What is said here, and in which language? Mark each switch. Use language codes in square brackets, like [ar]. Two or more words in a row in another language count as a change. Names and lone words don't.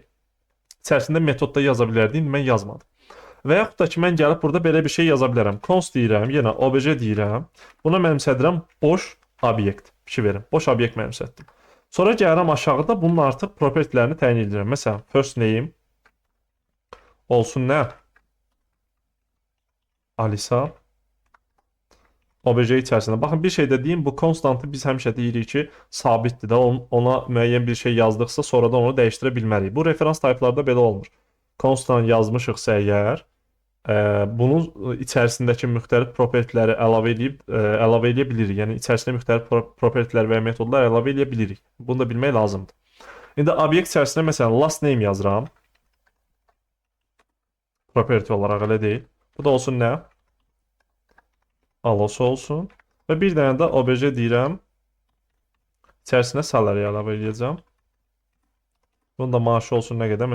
[az] İçərisində metodda yaza bilərdik, mən yazmadım. Və yaxud da ki, mən gəlib burada belə bir şey yaza bilərəm. Const deyirəm, yenə obj deyirəm. Buna mənimsədirəm boş obyekt. Fikir verin, boş obyekt mənimsətdim. Sonra gəlirəm aşağıda bunun artıq propertilərini təyin edirəm. Məsələn, [en] first name [az] olsun nə? Alisa. Obj içərisində. Baxın, bir şey də deyim, bu konstantı biz həmişə deyirik ki, sabitdir də, ona müəyyən bir şey yazdıqsa, sonradan onu dəyişdirə bilmərik. Bu referans tayplarda belə olmur. Konstant yazmışıqsa əgər, bunun içərisindəki müxtəlif propertiləri əlavə edə bilirik. Yəni, içərisində müxtəlif propertilər və ya metodlar əlavə edə bilirik. Bunu da bilmək lazımdır. İndi obyekt içərisində, məsələn, [en] last name [az] yazıram. Property olaraq elə deyil. Bu da olsun nə? Alosu olsun. Və bir dənə də obj deyirəm. İçərisinə salary əlavə edəcəm. Bunun da maaşı olsun nə qədər?